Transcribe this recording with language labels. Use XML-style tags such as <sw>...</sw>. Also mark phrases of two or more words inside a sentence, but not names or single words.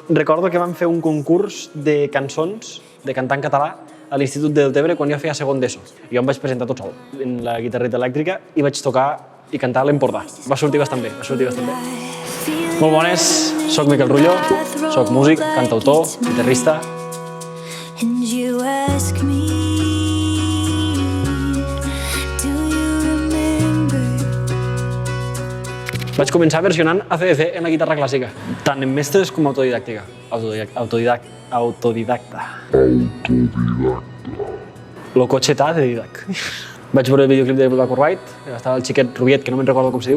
<ca>Recordo que vam fer un concurs de cançons, de cantar en català, a l'Institut del Deltebre quan jo feia segon d'ESO. Jo em vaig presentar tot sol en la guitarreta elèctrica i vaig tocar i cantar a l'Empordà. Va sortir bastant bé, Molt bones, soc Miquel Rullo, soc músic, cantautor, guitarrista.</ca> <en>And you ask me, do you remember?</en> <ca>Vaig començar versionant AC/DC en la guitarra clàssica, tant en mestres com autodidàctica. Autodidacta. Lo cotxetà de Didac. Vaig veure el videoclip de Black or White, estava el xiquet Rubiet, que no me'n recordo com se diu.</ca>